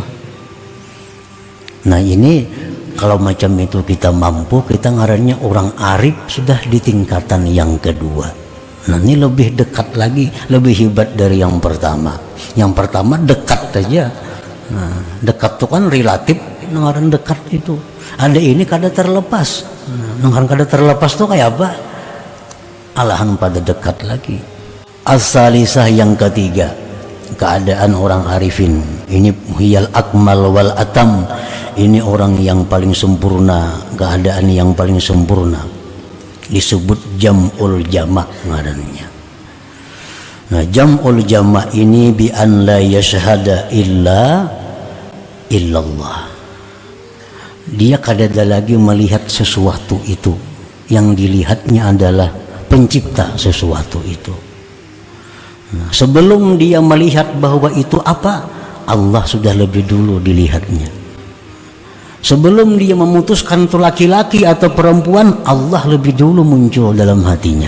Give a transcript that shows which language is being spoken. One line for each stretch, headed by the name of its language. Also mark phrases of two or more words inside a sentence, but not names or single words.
Banjar: Nah, ini kalau macam itu kita mampu, kita ngarannya orang arif sudah di tingkatan yang kedua.
Indonesian: Nah, ini lebih dekat lagi, lebih hebat dari yang pertama. Yang pertama dekat saja.
Banjar: Nah, dekat itu kan relatif, ngaran dekat itu. Ada ini kada terlepas. Nah, ngaran kada terlepas itu kayak apa? Alahan pada dekat lagi.
Indonesian: As-salisah, yang ketiga, keadaan orang arifin ini
Arabic: hiyal akmal wal atam.
Indonesian: Ini orang yang paling sempurna, keadaan yang paling sempurna, disebut
Arabic: jam'ul jama'
Indonesian: ngarannya.
Arabic: Nah, jam'ul jama' ini bi an la yashhada illa illallah.
Banjar: Dia kadada lagi melihat sesuatu itu, yang dilihatnya adalah pencipta sesuatu itu.
Indonesian: Nah, sebelum dia melihat bahwa itu apa, Allah sudah lebih dulu dilihatnya. Sebelum dia memutuskan itu laki-laki atau perempuan, Allah lebih dulu muncul dalam hatinya.